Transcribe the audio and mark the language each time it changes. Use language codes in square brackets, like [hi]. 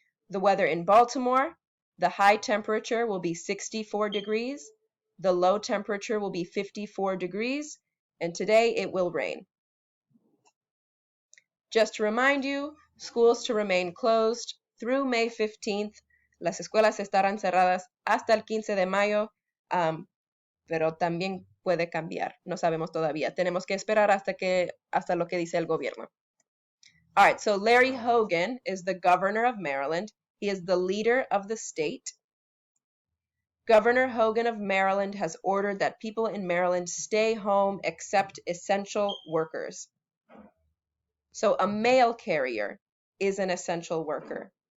[en] The weather in Baltimore, the high temperature will be 64 degrees, the low temperature will be 54 degrees, and today it will rain. Just to remind you, schools to remain closed through May 15th. [es] Las escuelas estarán cerradas hasta el 15 de mayo, pero también puede cambiar. No sabemos todavía. Tenemos que esperar hasta lo que dice el gobierno. [en] All right, so Larry Hogan is the governor of Maryland. He is the leader of the state. Governor Hogan of Maryland has ordered that people in Maryland stay home except essential workers. So a mail carrier is an essential worker.